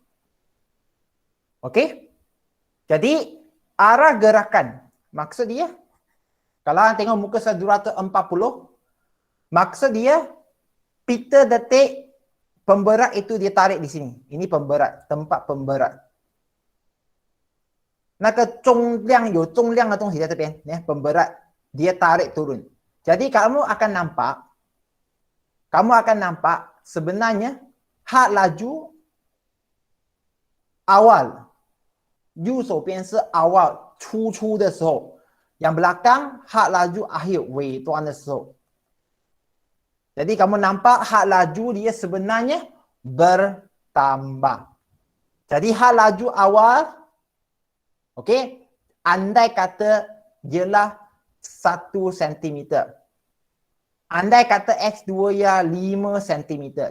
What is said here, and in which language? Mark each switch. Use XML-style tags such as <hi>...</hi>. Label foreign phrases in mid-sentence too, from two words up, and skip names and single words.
<ms>Okey? Jadi arah gerakan, maksud dia, kalau anda tengok muka 240, maksud dia pita detik pemberat itu dia tarik di sini. Ini pemberat, tempat pemberat.</ms> <zh>那个重量有重量的东西在这边,</zh> <ms>ya, pemberat, dia tarik turun. Jadi kamu akan nampak sebenarnya had laju awal,</ms> <zh>右手边是 awal 出的时候,</zh> <ms>yang belakang had laju akhir</ms> <zh>尾端的时候.</zh> <ms>Jadi kamu nampak had laju dia sebenarnya bertambah. Jadi had laju awal, okey, andai kata ialah 1 cm. Andai kata X2 ia 5 cm.</ms>